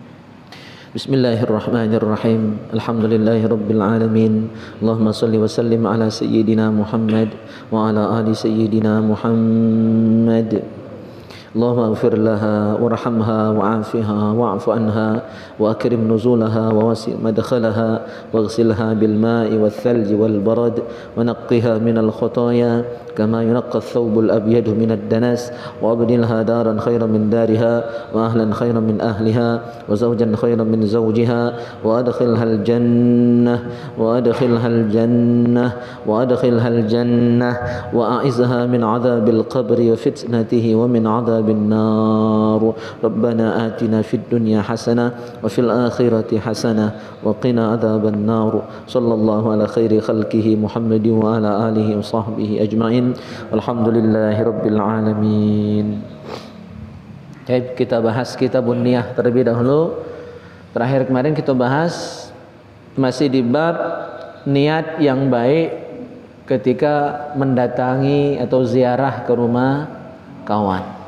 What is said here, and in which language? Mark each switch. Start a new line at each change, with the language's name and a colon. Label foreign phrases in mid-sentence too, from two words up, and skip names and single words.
Arabic: بسم الله الرحمن الرحيم. الحمد لله رب العالمين. اللهم صل وسلم على سيدنا محمد وعلى آل سيدنا محمد. اللهم اغفر لها وارحمها وعافها واعف عنها وأكرم نزلها ووسع مدخلها واغسلها بالماء والثلج والبرد ونقها من الخطايا كما ينقى الثوب الأبيض من الدنس وأبدلها دارا خيرا من دارها وأهلا خيرا من أهلها وزوجا خيرا من زوجها وأدخلها الجنة وأدخلها الجنة وأدخلها الجنة وأعذها من عذاب القبر وفتنته ومن عذاب النار. ربنا آتنا في الدنيا حسنة وفي الآخرة حسنة وقنا عذاب النار. صلى الله على خير خلقه محمد وعلى آله وصحبه أجمعين. الحمد لله رب العالمين.
Indonesian: Baik, kita bahas
Arabic: كتاب النية
Indonesian: terlebih dahulu. Terakhir kemarin kita bahas masih di bab niat yang baik ketika mendatangi atau ziarah ke rumah kawan.